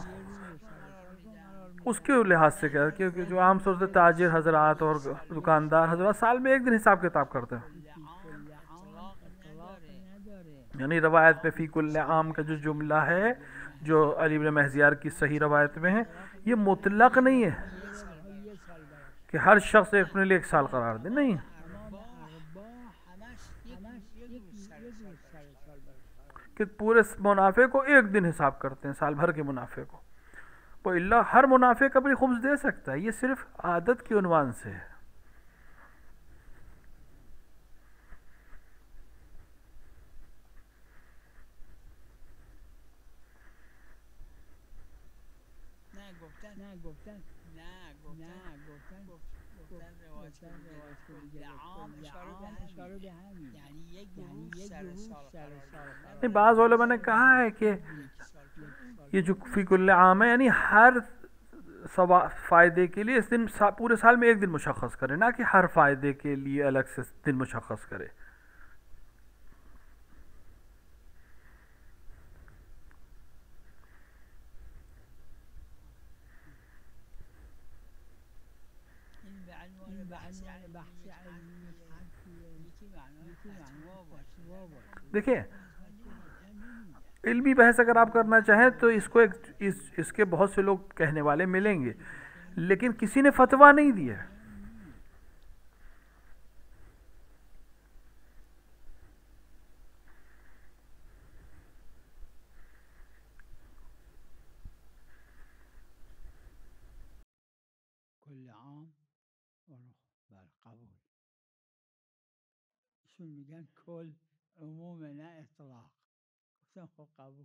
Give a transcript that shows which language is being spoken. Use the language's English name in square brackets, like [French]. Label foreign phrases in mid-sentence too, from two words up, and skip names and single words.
[Urdu] اس کے لحاظ سے کیا، کیونکہ جو عام طور سے تاجر حضرات اور دکاندار حضرات سال میں ایک دن حساب کتاب کرتے ہیں، یعنی روایت میں [Arabic] فی کل عام [Urdu] کا جو جملہ ہے جو علی بن مہزیار کی صحیح روایت میں ہے، یہ مطلق نہیں ہے یہ سال برابر کہ ہر شخص اپنے لیے 1 سال قرار دے، نہیں، [Persian] تمام ارباح همش یک روز سال برابر [Urdu] کہ پورے منافع کو 1 دن حساب کرتے ہیں، سال بھر کے منافع کو. وہ اللہ ہر منافع کا بھی خمس دے سکتا ہے، یہ صرف عادت کے عنوان سے ہے. [Persian] نه گفتن روایت که دیگه عام اشاره به همین یعنی یک روز سر سال [Urdu] نہیں، بعض علماء نے کہا ہے کہ یہ جو [Arabic] فی کل عام [Urdu] ہے یعنی ہر فائدے کے لیے اس دن پورے سال میں 1 دن مشخص کرے، نہ کہ ہر فائدے کے لیے الگ سے دن مشخص کرے. [Persian] این به عنوان بحث علمی [Urdu] دیکھیں علمی بحث اگر آپ کرنا چاہیں تو اس کو اس کے بہت سے لوگ کہنے والے ملیں گے، لیکن کسی نے فتویٰ نہیں دیا. [Persian] کل عام بر قبول ایشون میگن کل عموم نه اطلاق، گفتم خب قبول.